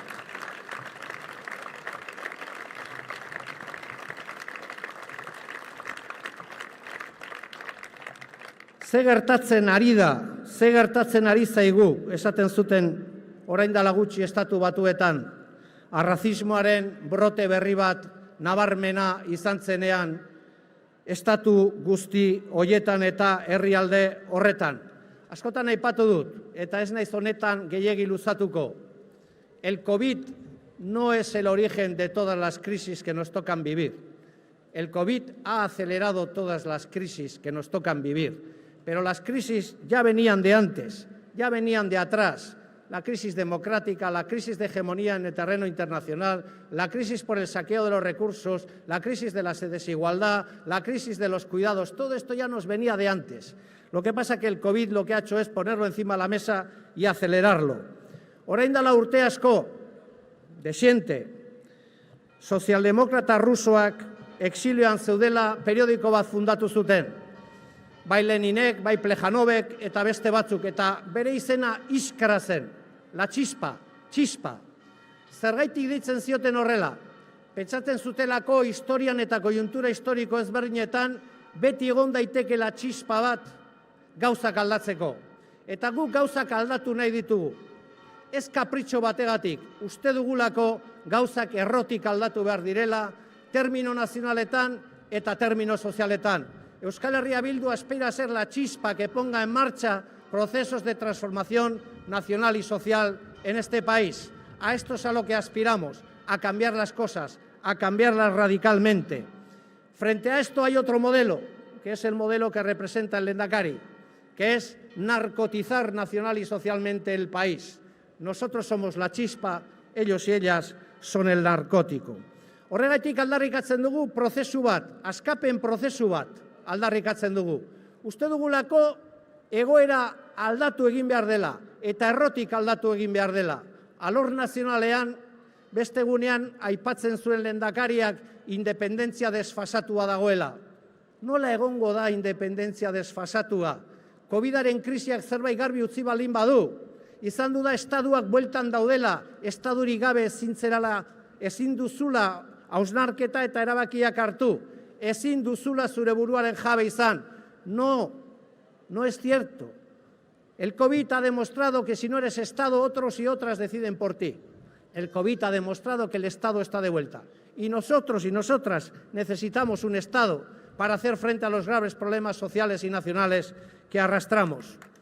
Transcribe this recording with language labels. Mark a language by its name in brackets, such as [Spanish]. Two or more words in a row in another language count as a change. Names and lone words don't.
[Basque] Ze gertatzen ari da, ze gertatzen ari zaigu, esaten zuten orain dela gutxi Estatu Batuetan, arrazismoaren brote berri bat nabarmena izan zenean, estatu guzti hoietan eta herrialde horretan. Askotan aipatu dut, eta ez naiz honetan gehiegi luzatuko. [Spanish] El COVID no es el origen de todas las crisis que nos tocan vivir. El COVID ha acelerado todas las crisis que nos tocan vivir. Pero las crisis ya venían de antes, ya venían de atrás. La crisis democrática, la crisis de hegemonía en el terreno internacional, la crisis por el saqueo de los recursos, la crisis de la desigualdad, la crisis de los cuidados, todo esto ya nos venía de antes. Lo que pasa es que el COVID lo que ha hecho es ponerlo encima de la mesa y acelerarlo. [Basque] Orain dela urte asko, desiente, sozialdemokrata rusoak exilioan zeudela periodiko bat fundatu zuten. Bai Leninek, bai Plejanovek eta beste batzuk, eta bere izena Iskra zen, [Spanish] la chispa, chispa. [Basque] Zergaitik deitzen zioten horrela, pentsatzen zutelako historian eta koiuntura historiko ezberdinetan beti egon daiteke [Spanish] la chispa [Basque] bat gauzak aldatzeko. Eta guk gauzak aldatu nahi ditugu. Ez kapritxo bategatik, uste dugulako gauzak errotik aldatu behar direla, termino nazionaletan eta termino sozialetan. [Spanish] Euskal Herria Bildu aspira a ser la chispa que ponga en marcha procesos de transformación nacional y social en este país. A esto es a lo que aspiramos, a cambiar las cosas, a cambiarlas radicalmente. Frente a esto hay otro modelo, que es el modelo que representa el Lehendakari, que es narcotizar nacional y socialmente el país. Nosotros somos la chispa, ellos y ellas son el narcótico. [Basque] Horregatik aldarrikatzen dugu prozesu bat, askapen prozesu bat aldarrikatzen dugu. Uste dugulako egoera aldatu egin behar dela eta errotik aldatu egin behar dela. Alor nazionalean, beste egunean aipatzen zuen Lehendakariak independentzia desfasatua dagoela. Nola egongo da independentzia desfasatua? Covidaren krisiak zerbait garbi utzi baldin badu. Izan du da estatuak bueltan daudela, estadurik gabe ezin duzula hausnarketa eta erabakiak hartu. Ezin duzula zure buruaren jabe izan. [Spanish] No, no es cierto. El COVID ha demostrado que si no eres Estado, otros y otras deciden por ti. El COVID ha demostrado que el Estado está de vuelta. Y nosotros y nosotras necesitamos un Estado para hacer frente a los graves problemas sociales y nacionales que arrastramos.